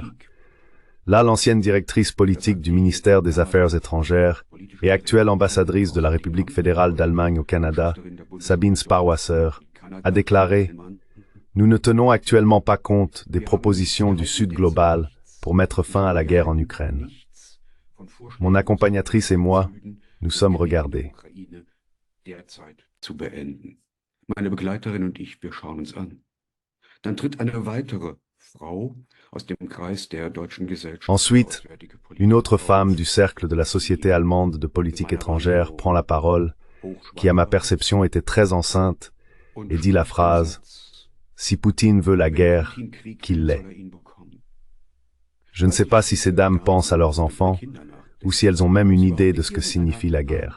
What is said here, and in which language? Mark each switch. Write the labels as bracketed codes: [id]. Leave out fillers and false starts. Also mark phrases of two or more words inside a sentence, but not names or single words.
[fr] Là, l'ancienne directrice politique du ministère des Affaires étrangères et actuelle ambassadrice de la République fédérale d'Allemagne au Canada, Sabine Sparwasser, a déclaré « Nous ne tenons actuellement pas compte des propositions du Sud global pour mettre fin à la guerre en Ukraine. Mon accompagnatrice et moi, nous sommes regardés. » [de] Meine Begleiterin und ich, wir schauen uns an. Dann tritt eine weitere Frau aus dem Kreis der deutschen Gesellschaft. [fr] Ensuite, une autre femme du cercle de la Société allemande de politique étrangère prend la parole, qui à ma perception était très enceinte, et dit la phrase « Si Poutine veut la guerre, qu'il l'ait ». Je ne sais pas si ces dames pensent à leurs enfants, ou si elles ont même une idée de ce que signifie la guerre.